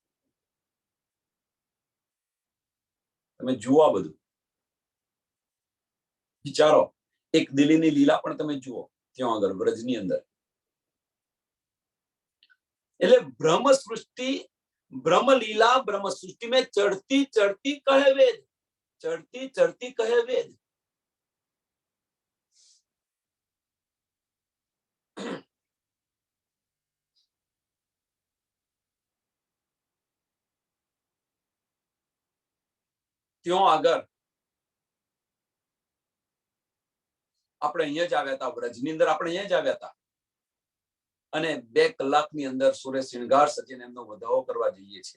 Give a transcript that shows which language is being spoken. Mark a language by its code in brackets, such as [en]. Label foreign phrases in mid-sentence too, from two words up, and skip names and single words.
[gu] તમે જુઓ, બધું વિચારો. એક દિલ્હીની લીલા પણ તમે જુઓ ત્યાં આગળ વ્રજની અંદર. એટલે બ્રહ્મ સૃષ્ટિ, બ્રહ્મ લીલા બ્રહ્મ સૃષ્ટિ [hi] में चढ़ती चढ़ती कहे वेद, चढ़ती चढ़ती कहे वेद. [gu] ત્યાં આગળ આપણે અહીંયા જ આવ્યા હતા, વ્રજની અંદર આપણે અહીંયા જ આવ્યા હતા, અને 2 કલાકની અંદર સૂર્ય શૃંગાર સજીને એમનો વધાવો કરવા જઈએ છીએ.